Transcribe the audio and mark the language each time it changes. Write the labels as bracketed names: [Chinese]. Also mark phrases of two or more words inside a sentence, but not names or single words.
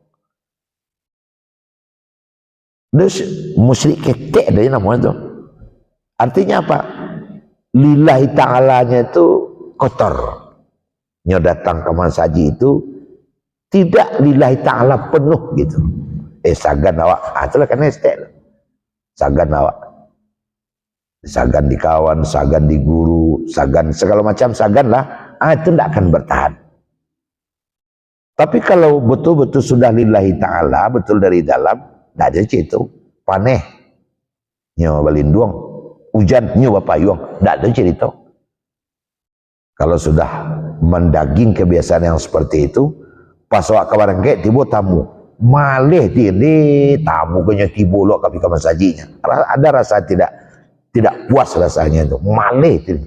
[Indonesian] Terus musyrik ketek dari namanya itu. Artinya apa? Lillahi ta'alanya itu kotor. Nyo datang ke masjid itu tidak [Arabic] لله تعالى [Indonesian] penuh gitu. [Minangkabau] Sagan awak. Itulah kan estek. Sagan awak. Sagan di kawan, sagan di guru, sagan segala macam sagan lah. [Indonesian] Itu tidak akan bertahan. Tapi kalau betul-betul sudah [Arabic] لله تعالى, [Indonesian] betul dari dalam, tidak ada cerita. [Minangkabau] Paneh, nyo balinduang, hujan, nyo bapayuang, [Indonesian] tidak ada cerita. Kalau sudah mendaging kebiasaan yang seperti itu, pas [Minangkabau] awak kabarang kayak tiba tamu, malih ini tamu kenya tiba lo [Indonesian] kami ke masjidnya. Ada rasa tidak puas rasanya itu, [Minangkabau] malih ini.